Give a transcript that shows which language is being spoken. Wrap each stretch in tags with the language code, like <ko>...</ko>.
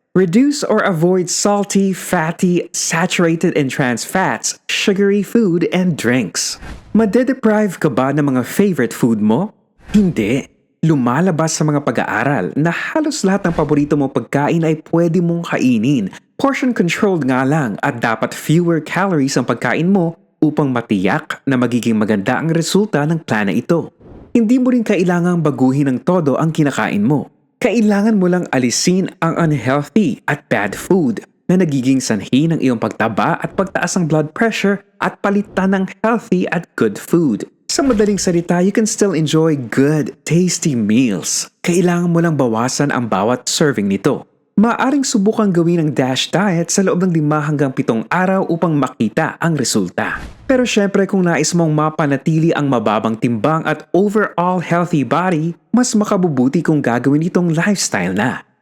<en>Reduce or avoid salty, fatty, saturated and trans fats, sugary food, and drinks.</en> <tl>Madedeprive ka ba ng mga favorite food mo? Hindi. Lumalabas sa mga pag-aaral na halos lahat ng paborito mong pagkain ay pwede mong kainin. Portion-controlled nga lang at dapat fewer calories ang pagkain mo upang matiyak na magiging maganda ang resulta ng plan na ito. Hindi mo rin kailangang baguhin ng todo ang kinakain mo. Kailangan mo lang alisin ang unhealthy at bad food na nagiging sanhi ng iyong pagtaba at pagtaas ng blood pressure at palitan ng healthy at good food. Sa madaling salita,</tl> <en>you can still enjoy good, tasty meals.</en> <tl>Kailangan mo lang bawasan ang bawat serving nito. Maaring subukang gawin ang DASH diet sa loob ng 5 hanggang 7 araw upang makita ang resulta. Pero syempre kung nais mong mapanatili ang mababang timbang at overall healthy body, mas makabubuti kung gagawin itong lifestyle na.</tl>